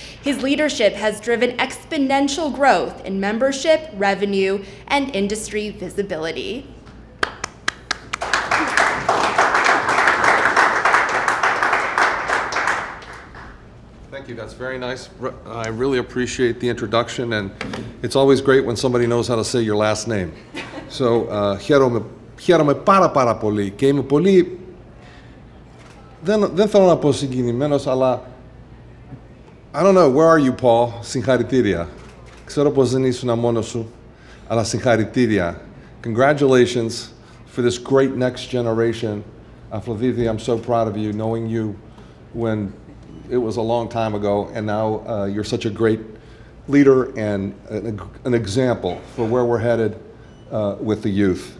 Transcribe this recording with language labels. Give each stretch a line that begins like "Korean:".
English: His leadership has driven exponential growth in membership, revenue, and industry visibility. Thank you, that's very nice. I really appreciate the introduction, and it's always great when somebody knows how to say your last name.
Greek: So, χαίρομαι πάρα πολύ και είμαι πολύ, δεν θέλω να πω συγκινημένος, αλλά
English: I don't know, where are you, Paul?
Greek: Συγχαρητήρια. Ξέρω πως δεν ήσουν μόνος σου, αλλά συγχαρητήρια.
English: Congratulations for this great next generation. Aphrodite, I'm so proud of you, knowing you when it was a long time ago, and now you're such a great leader and an example for where we're headed with the youth.